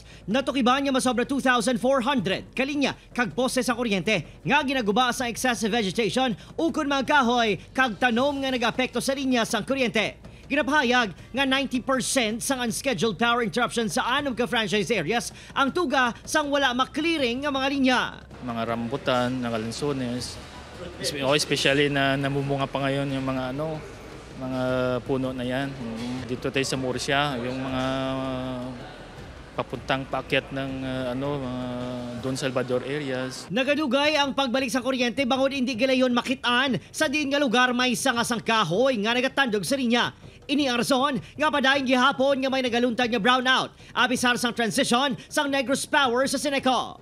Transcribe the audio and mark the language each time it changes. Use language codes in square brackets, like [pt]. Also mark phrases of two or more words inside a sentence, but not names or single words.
[hil] Natukiban nga masobra 2,400 kalinya kag poste sa kuryente nga ginaguba sa [en] excessive vegetation [hil] ukon mga kahoy kag tanom nga nag-apekto sa linya sang kuryente. Ginapahayag nga 90% sang [en] unscheduled power interruption [hil] sa 6 ka [en] franchise areas [hil] ang tuga sang wala maklearing nga mga linya. Mga rambutan, nakalansones, [tl] especially na namumunga pa ngayon yung mga mga puno na yan. Dito tayo sa Murcia, yung mga papuntang paakyat ng mga Don Salvador areas. [hil] Nagadugay ang pagbalik sa kuryente bangod hindi galayon makitaan sa din nga lugar may sangasang kahoy nga nagatandog sa linya. Ini ang rason nga padayon gihapon nga may nagaluntad nga brownout abisar sang transition sang Negros Power sa Seneco.